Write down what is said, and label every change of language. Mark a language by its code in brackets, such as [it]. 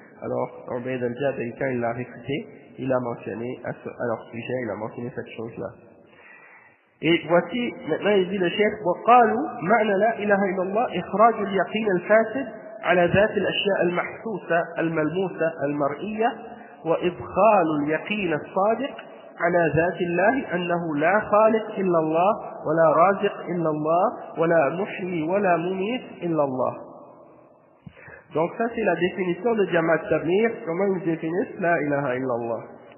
[fr] Alors, Ubayd al-Jabari, quand il l'a réfuté, il a mentionné à leur sujet, il a mentionné cette chose-là. Et voici, maintenant il dit le chef, [ar] وقالوا معنى لا إله إلا الله إخراج اليقين الفاسد على ذات الأشياء المحسوسة الملموسة المرئية وإدخال اليقين الصادق على ذات الله أنه لا خالق إلا الله ولا رازق إلا الله ولا محيي ولا مميت إلا الله. [fr] Donc ça c'est la définition de Jamaat Tabligh. Comment ils définissent la ilaha illallah?